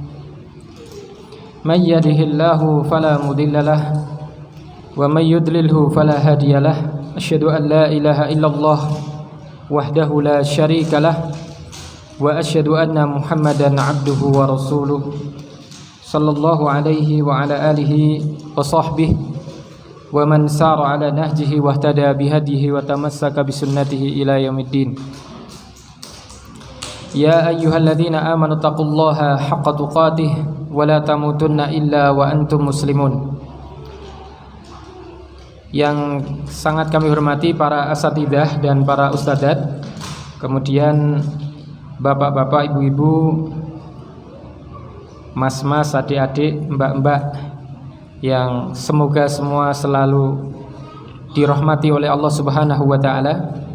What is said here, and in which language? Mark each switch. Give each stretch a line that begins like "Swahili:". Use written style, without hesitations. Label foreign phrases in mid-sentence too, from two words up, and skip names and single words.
Arabic: من يهده الله فلا مضل له ومن يضلله فلا هادي له. أشهد أن لا إله إلا الله وحده لا شريك له وأشهد أن محمدا عبده ورسوله صلى الله عليه وعلى آله وصحبه ومن سار على نهجه واهتدى بهديه وتمسك بسنته إلى يوم الدين. يا أيها الذين آمنوا اتقوا الله حق تقاته ولا تموتن إلا وأنتم مسلمون.
Indonesian: Yang sangat kami hormati para asatidzah dan para ustadzat, kemudian bapak-bapak, ibu-ibu, mas-mas, adik-adik, mbak-mbak, yang semoga semua selalu dirahmati oleh Allah
Arabic: سبحانه وتعالى.